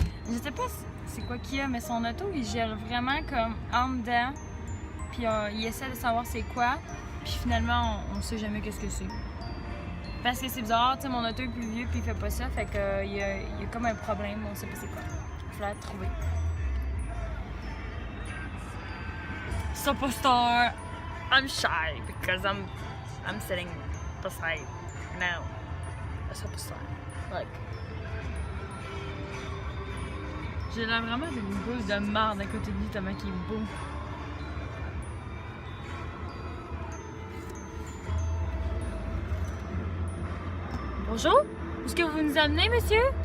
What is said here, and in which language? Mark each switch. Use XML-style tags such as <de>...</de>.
<fr>Je sais pas c'est quoi qu'il y a, mais son auto il gèle vraiment comme en dedans. Puis il essaie de savoir c'est quoi. Puis finalement, on sait jamais qu'est-ce que c'est. Parce que c'est bizarre, tu sais, mon auto est plus vieux puis il fait pas ça. Fait que il y a comme un problème, on sait pas c'est quoi. Il faut la trouver.</fr> <en>Superstar, I'm shy because I'm sitting beside now a superstar.</en> <fr>Like, j'ai l'air vraiment d'une bouse de marde à côté de lui tellement qu'il est beau. Bonjour, est-ce que vous nous amenez, monsieur?</fr>